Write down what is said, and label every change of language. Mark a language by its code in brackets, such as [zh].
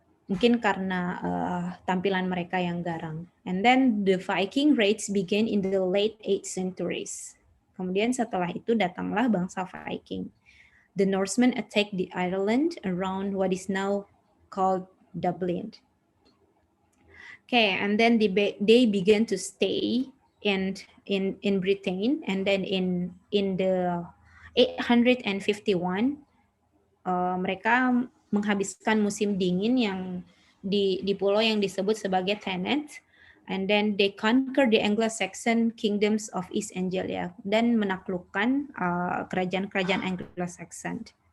[id] Mungkin karena tampilan mereka yang garang. [en] And then the Viking raids began in the late 8th centuries. [id] Kemudian setelah itu datanglah bangsa Viking. [en] The Norsemen attacked the Ireland around what is now called Dublin. Okay, and then they began to stay in Britain, and then in the 851 [id] mereka menghabiskan musim dingin yang di pulau yang disebut sebagai Thanet, [en] and then they conquer the Anglo-Saxon kingdoms of East Anglia [id] dan menaklukkan kerajaan-kerajaan Anglo-Saxon.